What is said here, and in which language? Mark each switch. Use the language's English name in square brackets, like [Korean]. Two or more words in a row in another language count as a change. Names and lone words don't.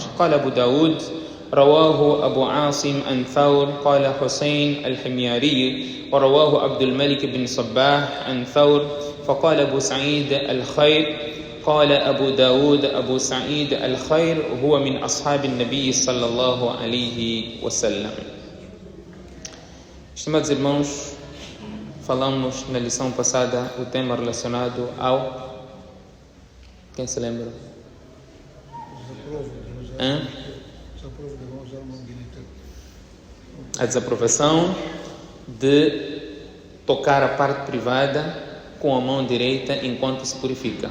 [Arabic] قال أبو داود رواه أبو عاصم عن ثور قال حسين الحمياري ورواه عبد الملك بن صباح عن ثور فقال أبو سعيد الخير قال أبو داود أبو سعيد الخير هو من أصحاب النبي صلى الله عليه وسلم. [Portuguese] Estimados irmãos, falamos na lição passada o tema relacionado ao... Quem se lembra? A desaprovação de tocar a parte privada com a mão direita enquanto se purifica.